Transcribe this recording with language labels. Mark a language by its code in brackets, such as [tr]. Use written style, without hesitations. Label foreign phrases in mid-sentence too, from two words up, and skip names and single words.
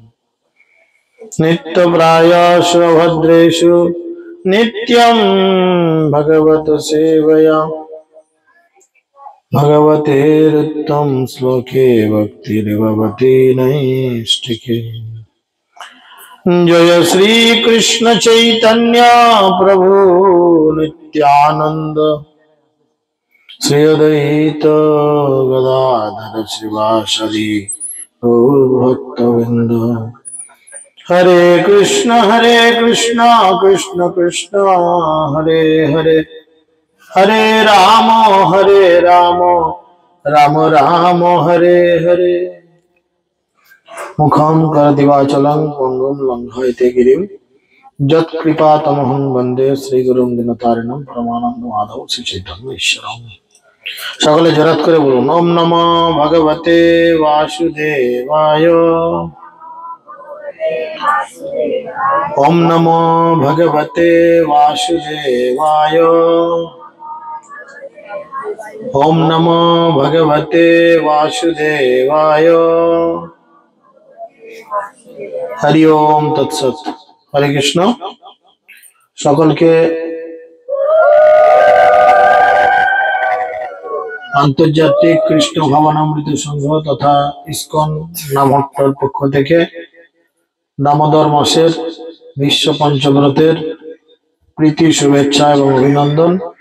[sa] नित्यप्रायश्च भद्रेषु नित्यं भगवत सेवया भगवतेरुत्तम श्लोके भक्तिर्भवति नैष्ठिके। जय श्री कृष्ण चैतन्य प्रभु नित्यानंद श्री अद्वैत गदाधर श्रीवासदि गौर भक्तवृंद। हरे कृष्ण कृष्ण कृष्ण हरे हरे, हरे राम राम राम हरे हरे। मुखं करोति वाचालं पंगुं लंघयते गिरिं यत्कृपातमहं वन्दे श्रीगुरुं दीनतारिणं परमानन्दमाधवं श्रीचैतन्येश्वरम्। [bn] সকলে জোরাত করে বলুন [sa] ওম নমো ভগবতে বাসুদেবায়, ओम नमो भगवते वासुदेवाय, ओम नमो भगवते वासुदेवाय। हरि ओम तत्सत। हरे कृष्ण। [bn] সকলকে আন্তর্জাতিক কৃষ্ণ ভাবনামৃত সংঘ তথা ইসকন নামহট্টর পক্ষ থেকে দামোদর মাসের বিশ্ব পঞ্চব্রতের প্রীতি শুভেচ্ছা এবং অভিনন্দন।